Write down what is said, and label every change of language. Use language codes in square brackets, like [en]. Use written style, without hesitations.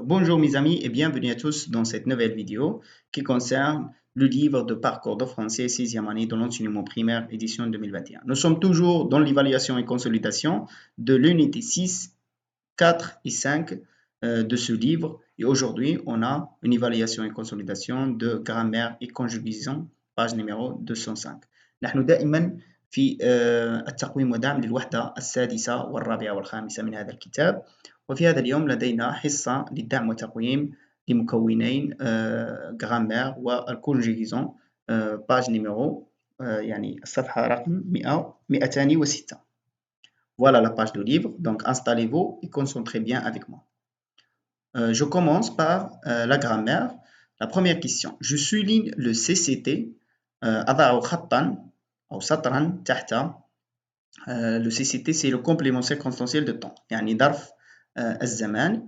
[fr] Bonjour mes amis et bienvenue à tous dans cette nouvelle vidéo qui concerne le livre de parcours de français 6e année de l'enseignement primaire édition 2021. Nous sommes toujours dans l'évaluation et consolidation de l'unité 6, 4 et 5 de ce livre et aujourd'hui on a une évaluation et consolidation de grammaire et conjugaison page numéro 205. [ar] نحن دائما في التقويم ودعم للوحدة السادسة والرابعة والخامسة من هذا الكتاب، وفي هذا اليوم لدينا حصة للدعم وتقويم لمكونين غرامير والكونجيغيزون باج نيميرو يعني الصفحة رقم 206. [fr] Voilà la page de livre, donc installez-vous et concentrez bien avec moi. Je commence par la grammaire. La première question, je souligne le CCT [ar] أضع خطا أو سطرا تحت [fr] le CCT c'est le complément circonstanciel de temps [ar] يعني ظرف الزمان.